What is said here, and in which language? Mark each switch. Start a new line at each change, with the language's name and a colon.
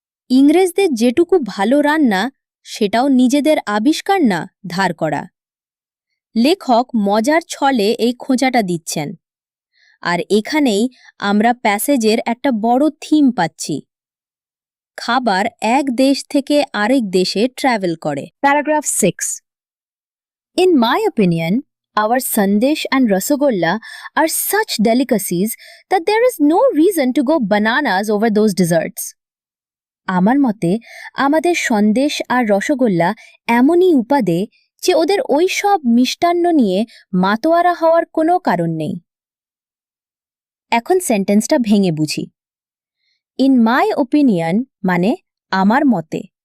Bangla: ইংরেজদের যেটুকু ভালো রান্না সেটাও নিজেদের আবিষ্কার না, ধার করা। লেখক মজার ছলে এই খোঁচাটা দিচ্ছেন। আর এখানেই আমরা প্যাসেজের একটা বড় থিম পাচ্ছি। খাবার এক দেশ থেকে আরেক দেশে ট্রাভেল করে।
English: Paragraph 6. In my opinion, our sandesh and rasagolla are such delicacies that there is no reason to go bananas over those desserts.
Bangla: আমার মতে আমাদের সন্দেশ আর রসগোল্লা এমনই উপাদে যে ওদের ওই সব মিষ্টান্ন নিয়ে মাতোয়ারা হওয়ার কোনো কারণ নেই। এখন সেন্টেন্সটা ভেঙে বুঝি।
English: in my opinion
Bangla: মানে আমার মতে।